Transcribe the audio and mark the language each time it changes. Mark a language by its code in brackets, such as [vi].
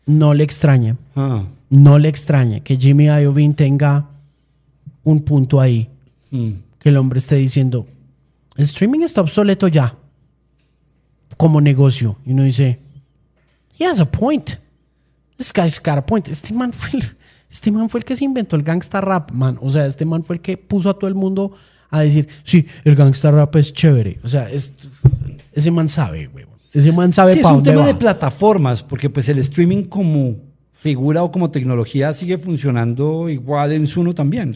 [es] No le extraña, no le extraña que Jimmy Iovine tenga un punto ahí, que el hombre esté diciendo, el streaming está obsoleto ya, como negocio. Y uno dice, [en] he has a point, this guy's got a point. [es] Este man fue el que se inventó el gangsta rap, man. O sea, este man fue el que puso a todo el mundo a decir, sí, el gangsta rap es chévere. O sea, ese man sabe, güey. Ese man sabe para dónde va. Es un tema de plataformas, porque pues el streaming como figura o como tecnología sigue funcionando igual en Suno también.